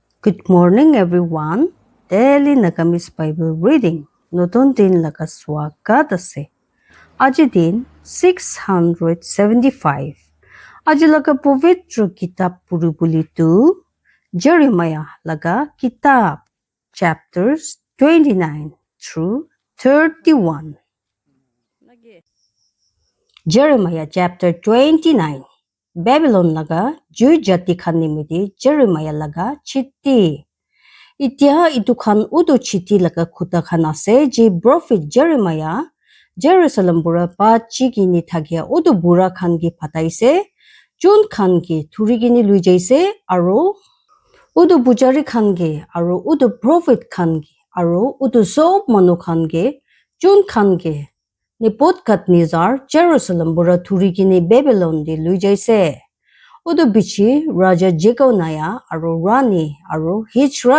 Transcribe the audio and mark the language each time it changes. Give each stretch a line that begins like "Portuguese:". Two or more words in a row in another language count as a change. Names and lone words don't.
English: Good morning, everyone. Daily Nagamis Bible reading.
Naga Pidgin: Notun din laga swagat ase. Aji din 675. Aji laga pobitro kitab purubulitu Jeremiah লাগা কিতাব
English: chapters 29 through 31. Jeremiah chapter 29.
Naga Pidgin: Babylon laga jui jati khan nimiti Jeremiah laga chitti. Itia itu khan udu chitti laga khuta khan ase je prophet Jeremiah Jerusalem bura pa chigini thagia udu bura khan gi phataise chun khan gi thuri gini lui jaise aro udu bujari khan gi aro udu prophet khan gi aro udu sob manu khan gi chun khan gi Nebuchadnezzar Jerusalem bura thuri gini Babylon di lui jaise udu bichi Raja Jeconiah aro Rani aro Hijra